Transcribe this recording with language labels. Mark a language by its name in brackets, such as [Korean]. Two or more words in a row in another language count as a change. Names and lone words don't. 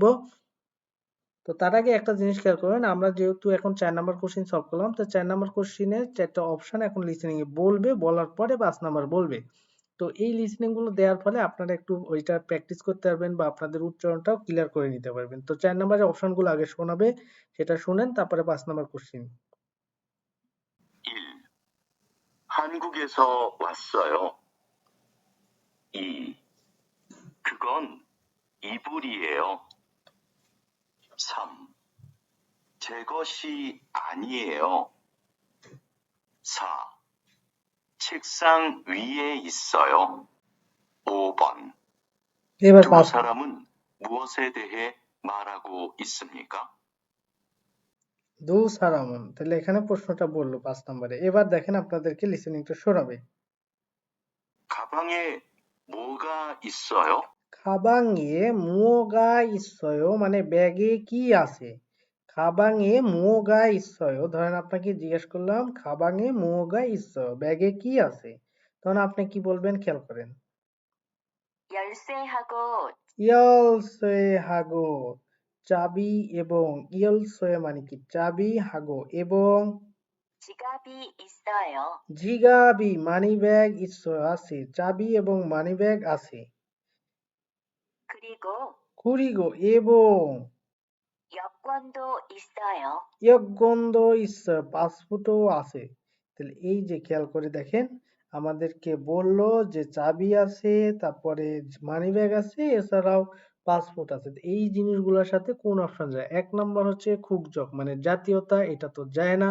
[Bangla] তো তার আগে একটা জিনিস খেয়াল করবেন, আমরা যেহেতু এখন 4 নম্বর [English] question solve [Bangla] করলাম, তো 4 নম্বর কোশ্চেনের 4টা অপশন এখন লিসেনিং এ বলবে, বলার পরে 5 নম্বর বলবে। তো এই লিসেনিং গুলো দেওয়ার ফলে আপনারা একটু ওইটা প্র্যাকটিস করতে পারবেন বা আপনাদের উচ্চারণটাও ক্লিয়ার করে নিতে পারবেন। তো 4 নম্বরের অপশন গুলো আগে শোনাবে, সেটা শুনেন, তারপরে 5 নম্বর কোশ্চেন। [Korean] 1. 한국에서 왔어요. 2. 그건 이불이에요. 3. 제 것이 아니에요. 4. 책상 위에 있어요. 5번. [Bangla] এবার [Korean] 두 5, 사람은 무엇에 대해 말하고 있습니까? 두 사람은, [Bangla] তাহলে এখানে প্রশ্নটা বললো 5 নম্বরে। এবার দেখেন আপনাদেরকে লিসেনিংটা শোনাবে। [Korean] 가방에 뭐가 있어요? 가방에 뭐가 있어요 [Bangla] মানে ব্যাগে কি আছে। [Korean] 가방에 뭐가 있어요, [Bangla] ধরেন আপনাকে জিজ্ঞেস করলাম [Korean] 가방에 뭐가 있어요, [Bangla] ব্যাগে কি আছে, তখন আপনি কি বলবেন খেয়াল করেন। [Korean] 열쇠하고 열쇠하고, [Bangla] চাবি এবং, ইয়লসে মানে কি চাবি, হাগো এবং, [Korean] 지갑이 있어요. [Bangla] জিগাবি [English] money bag [Bangla] ইসয়ো আছে, চাবি এবং [English] money bag [Bangla] আছে। [Korean] 그리고 [Bangla] কুরিগো এবং, [Korean] 여권도 있어요. [Bangla] ইয়গন্ধ ইসা পাসপোর্টও আছে। তাহলে এই যে খেয়াল করে দেখেন, আমাদেরকে বললো যে চাবি আছে, তারপরে [English] money bag [Bangla] আছে, এছাড়াও পাসপোর্ট আছে। তো এই জিনিসগুলোর সাথে কোন অপশন যায়? 1 নম্বর হচ্ছে খুকজক মানে জাতীয়তা, এটা তো যায় না।